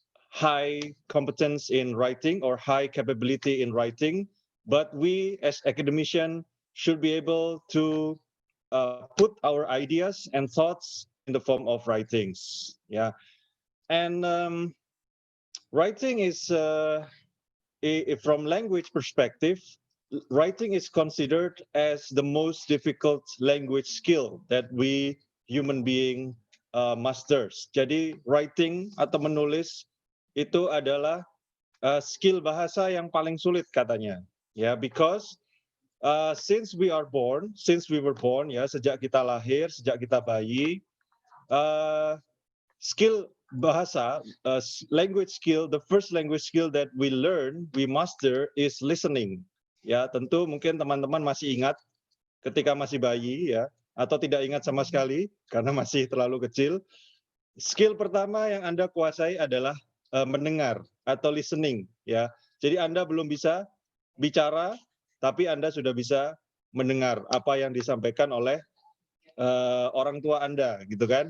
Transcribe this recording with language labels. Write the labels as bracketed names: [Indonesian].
[English] high competence in writing or high capability in writing, but we as academicians should be able to put our ideas and thoughts in the form of writings. Yeah, and writing is from language perspective, writing is considered as the most difficult language skill that we human being masters. [Indonesian] Jadi writing atau menulis itu adalah skill bahasa yang paling sulit katanya. [English] Ya, because since we were born, ya, [Indonesian] sejak kita lahir, sejak kita bayi, skill bahasa, [English] language skill, the first language skill that we learn, we master is listening. [Indonesian] Ya, tentu mungkin teman-teman masih ingat ketika masih bayi, ya, atau tidak ingat sama sekali karena masih terlalu kecil. Skill pertama yang Anda kuasai adalah mendengar atau listening. Ya, jadi Anda belum bisa bicara, tapi Anda sudah bisa mendengar apa yang disampaikan oleh orang tua Anda, gitu kan?